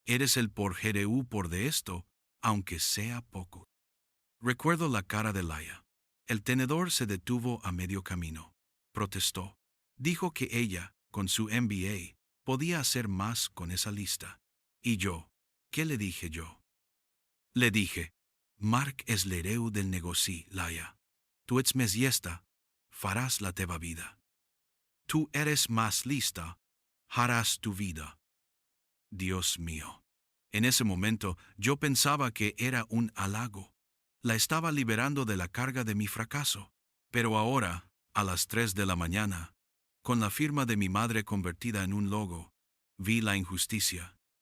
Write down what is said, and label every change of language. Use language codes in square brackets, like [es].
[es] «Eres el por GRU por de esto, aunque sea poco». Recuerdo la cara de Laia. El tenedor se detuvo a medio camino. Protestó. Dijo que ella, con su MBA, podía hacer más con esa lista. Y yo, ¿qué le dije yo? Le dije, [ca] «Marc és l'hereu del negoci, Laia. Tu ets més llesta, faràs la teva vida. [es] Tú eres más lista, harás tu vida». Dios mío. En ese momento yo pensaba que era un halago. La estaba liberando de la carga de mi fracaso. Pero ahora, a las 3 de la mañana, con la firma de mi madre convertida en un logo, vi la injusticia.